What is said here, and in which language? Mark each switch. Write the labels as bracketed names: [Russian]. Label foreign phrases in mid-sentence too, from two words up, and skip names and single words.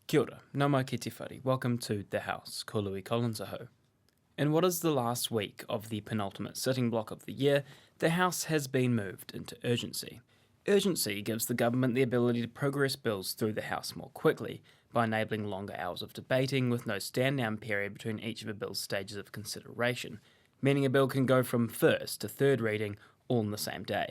[Māori] Kia ora, nau mai ki te whare. [English] Welcome to The House, [Māori] ko Louis Collins aho. [English] In what is the last week of the penultimate sitting block of the year, the House has been moved into urgency. Urgency gives the government the ability to progress bills through the House more quickly, by enabling longer hours of debating with no stand-down period between each of a bill's stages of consideration, meaning a bill can go from first to third reading all in the same day.